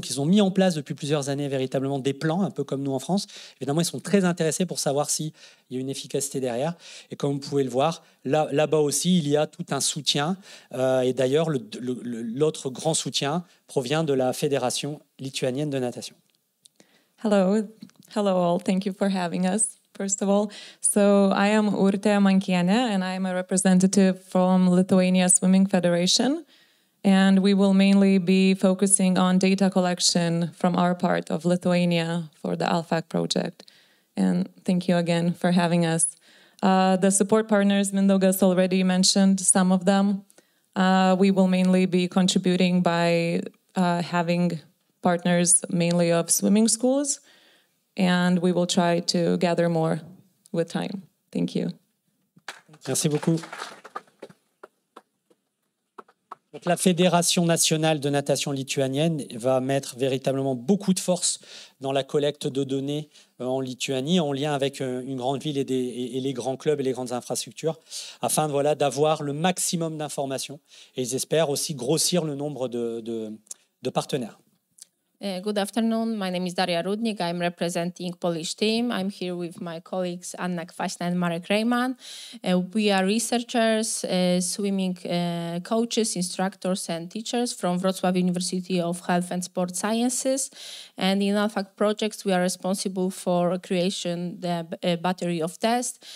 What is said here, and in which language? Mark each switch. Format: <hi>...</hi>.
<fr>Donc, ils ont mis en place depuis plusieurs années véritablement des plans, un peu comme nous en France. Évidemment, ils sont très intéressés pour savoir s'il y a une efficacité derrière. Et comme vous pouvez le voir, là-bas aussi, il y a tout un soutien. Et d'ailleurs, l'autre grand soutien provient de la Fédération lituanienne de natation.</fr> <en>Hello all. Thank you for having us. First of all, so I am Urte Mankiene, and I am a representative from Lithuania Swimming Federation, and we will mainly be focusing on data collection from our part of Lithuania for the ALFAC project. And thank you again for having us. The support partners, Mindaugas already mentioned some of them. We will mainly be contributing by having partners mainly of swimming schools, and we will try to gather more with time. Thank you.</en> <fr>Merci beaucoup. Donc, la Fédération nationale de natation lituanienne va mettre véritablement beaucoup de force dans la collecte de données en Lituanie, en lien avec une grande ville et les grands clubs et les grandes infrastructures, afin d'avoir le maximum d'informations. Et ils espèrent aussi grossir le nombre de partenaires.</fr> <en>Good afternoon. My name is Daria Rudnik. I'm representing Polish team. I'm here with my colleagues Anna Kwaśna and Marek Reiman. We are researchers, swimming coaches, instructors and teachers from Wrocław University of Health and Sport Sciences. And in ALFAC projects, we are responsible for creation the battery of tests.</en>